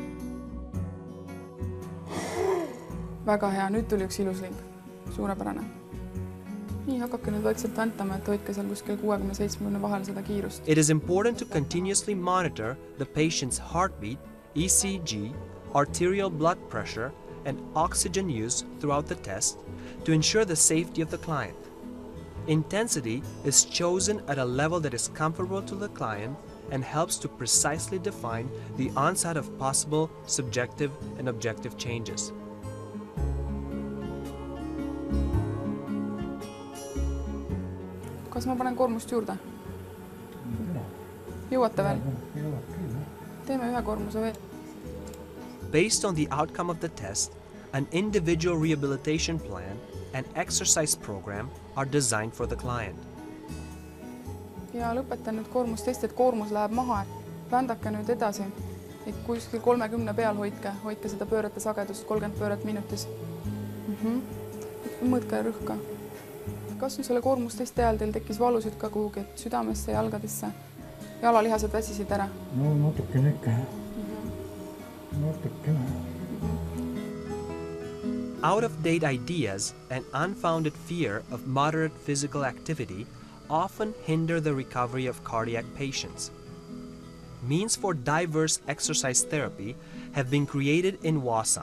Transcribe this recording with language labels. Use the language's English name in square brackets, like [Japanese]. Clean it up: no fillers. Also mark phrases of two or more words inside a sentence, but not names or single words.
[Estonian] Väga hea, nüüd tuli üks ilus ling. Suurepärane. Nii, hakake nüüd vaikselt vantama, et hoidke seal kuskil 60-70 vahel seda kiirust. [English] It is important to continuously monitor the patient's heartbeat, ECG, arterial blood pressure, and oxygen use throughout the test to ensure the safety of the client. Intensity is chosen at a level that is comfortable to the client and helps to precisely define the onset of possible subjective and objective changes. [Estonian] Kas ma panen koormust juurde? Jõuate veel? Teeme ühe koormuse veel. [English] Based on the outcome of the test, An individual rehabilitation plan and exercise program are designed for the client. [Estonian] Ja lõpetan nüüd koormustesti, et koormus läheb maha. Vändake nüüd edasi. Kuskil 30 peal hoidke seda pöörete sagedust 30 pööret minutis. Mõõtke rõhka. Kas nüüd selle koormustesti ajal teil tekkis valusid ka kuhugi, et südamesse, jalgadesse? Jalalihased väsisid ära? No natukene ikka. Natukene. [English] Out-of-date ideas and unfounded fear of moderate physical activity often hinder the recovery of cardiac patients. Means for diverse exercise therapy have been created in Wasa.